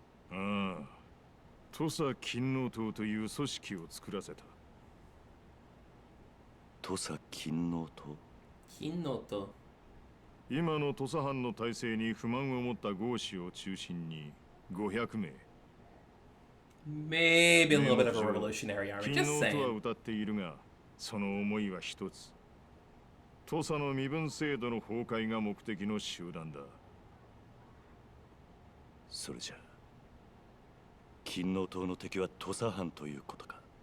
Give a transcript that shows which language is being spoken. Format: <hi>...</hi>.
<ja>ああ、土佐勤王党という組織を作らせた。土佐勤王党？</ja> <en>Kinoto.</en> <ja>今の土佐藩の体制に不満を持った豪士を中心に500名。</ja> <en>Maybe a little bit of a revolutionary army.</en> <ja>勤</ja> <en>Just</en> <ja>王とは</ja> <en>saying.</en> <ja>歌っているが、その思いは一つ。土佐の身分制度の崩壊が目的の集団だ。それじゃ勤王党の敵は土佐藩ということか？</ja>